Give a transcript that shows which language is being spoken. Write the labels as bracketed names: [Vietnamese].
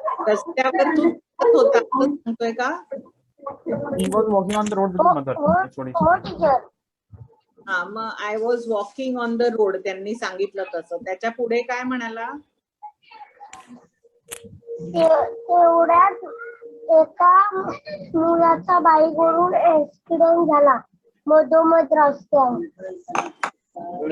[Marathi] रस्त्यावर तू चालत होता असं सांगतोय का? [English] He was walking on the road with his mother. That's what he [Marathi] हो [English] said. Teacher. [Marathi] हा, मग [English] I was walking on the road [Marathi] त्यांनी सांगितलं तसं. त्याच्या पुढे काय म्हणाला? तेवढ्यात एका मुलाचा बाईकवरून ऍक्सिडेंट झाला मधोमध रस्त्यावर.